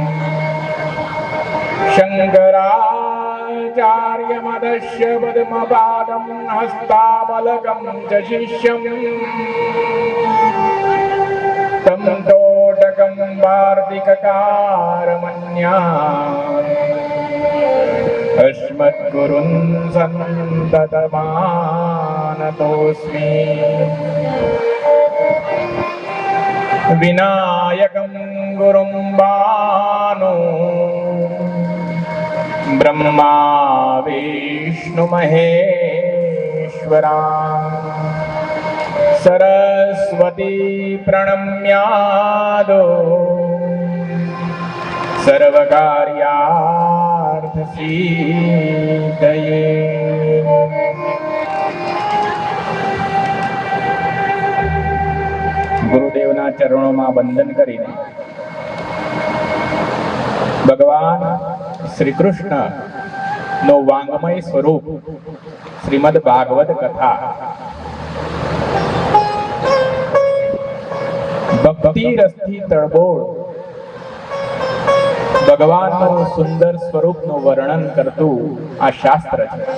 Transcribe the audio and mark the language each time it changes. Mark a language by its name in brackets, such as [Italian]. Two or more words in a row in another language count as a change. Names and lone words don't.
[Sanskrit] શંકરાચાર્યમદસ્ય પદ્મપાદં હસ્તામલકં ચ શિષ્યં तं તોટકં વાર્તિકકારમન્યા अस्मद्गुरुन् सन्ततमानतोऽस्मि विनायकं गुरुं बानो ब्रह्मा विष्णुमहेश्वरा सरस्वती प्रणम्यादो सर्वकार्यार्थसिद्धये। [Gujarati] ગુરુદેવના ચરણોમાં વંદન કરીને ભગવાન શ્રી કૃષ્ણ નો વાંગમય સ્વરૂપ શ્રીમદ ભાગવત કથા ભક્તિ રસથી તળબોળ ભગવાનનું સુંદર સ્વરૂપનું વર્ણન કરતું આ શાસ્ત્ર છે.